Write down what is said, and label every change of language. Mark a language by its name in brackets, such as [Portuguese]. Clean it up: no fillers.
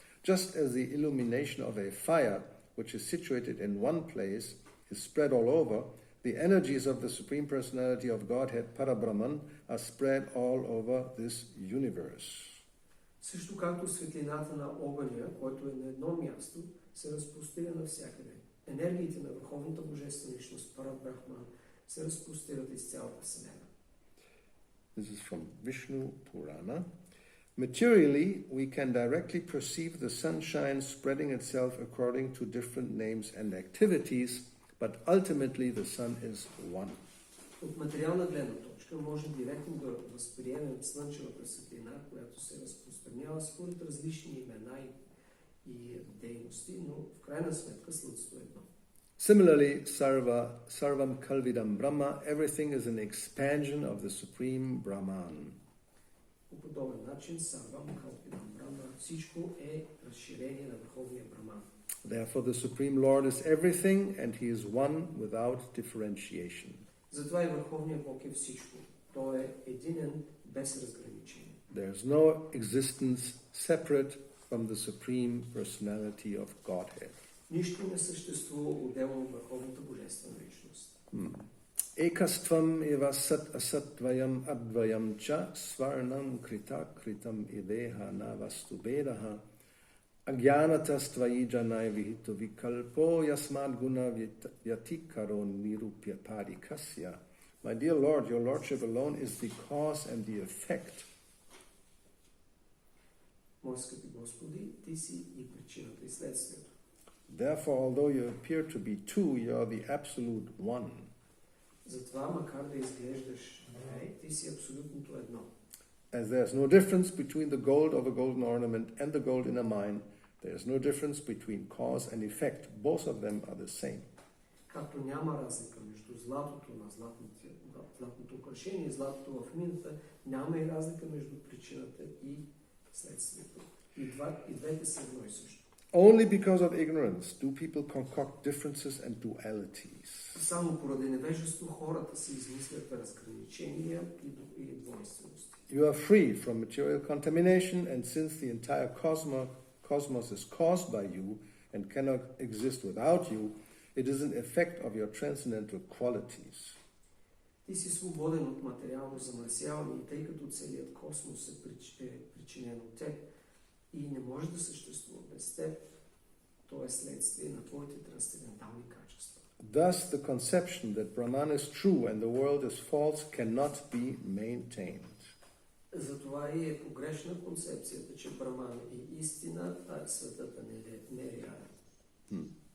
[English] Just as the illumination of a fire, which is situated in one place, is spread all over, the energies of the Supreme Personality of Godhead, Parabrahman, are spread all over this universe. [Bulgarian] Също както светлината на огъня, който е на едно място, се разпростира навсякъде. Енергиите на Върховната Божествена личност, Парабрахман, се разпростират из цялата Вселена. [English] This is from Vishnu Purana. Materially, we can directly perceive the sunshine spreading itself according to different names and activities, but ultimately the sun is one. [Bulgarian] От материална гледна точка може директно да възприемем слънчевата светлина, която се разпространява според различни имена и дейности, но в крайна сметка слънцето е едно. [English] Similarly, [Sanskrit] sarvam kalvidam brahma, [English] everything is an expansion of the Supreme Brahman. [Bulgarian] По подобен начин, [Sanskrit] сарвам калпидам брахма, [Bulgarian] всичко е разширение на Върховния Браман. [English] Therefore, the Supreme Lord is everything, and He is one without differentiation. [Bulgarian] Затова и Върховният Бог е всичко. Той е единен без разграничение. [English] There is no existence separate from the Supreme Personality of Godhead. [Bulgarian] Нищо не съществува отделно от Върховната Божествена личност. [Sanskrit] Ekastvam eva sat asatvayam advayam cha svarnam krita kritam ideha navastu vedaha agyanatastvai janai vihito vikalpo yasmad guna vyatikaro nirupya parikasya. [English] My dear Lord, your Lordship alone is the cause and the effect. [Bulgarian] Мои скъпи Господи, Ти си и причината и следствието. [English] Therefore, although you appear to be two, you are the absolute one. [Bulgarian] Затова, макар да изглеждаш две, Ти си абсолютното едно. [English] As there is no difference between the gold of a golden ornament and the gold in a mine, there is no difference between cause and effect. Both of them are the same. [Bulgarian] Както няма разлика между златото на златното украшение и златото в мината, няма и разлика между причината и следствието. И двете са едно и също. [English] Only because of ignorance do people concoct differences and dualities. [Bulgarian] Само поради невежество хората си измислят разграничения и двойствености. [English] You are free from material contamination, and since the entire cosmos is caused by you and cannot exist without you, it is an effect of your transcendental qualities. [Bulgarian] Ти си свободен от материално замърсяване, тъй като целият космос е причинен от теб и не може да съществува без теб. То е следствие на твоите трансцендентални качества. [English] Thus, the conception that Brahman is true and the world is false cannot be maintained. [Bulgarian] Затова и е погрешна концепцията, че Браман е истина, а светът не е реален.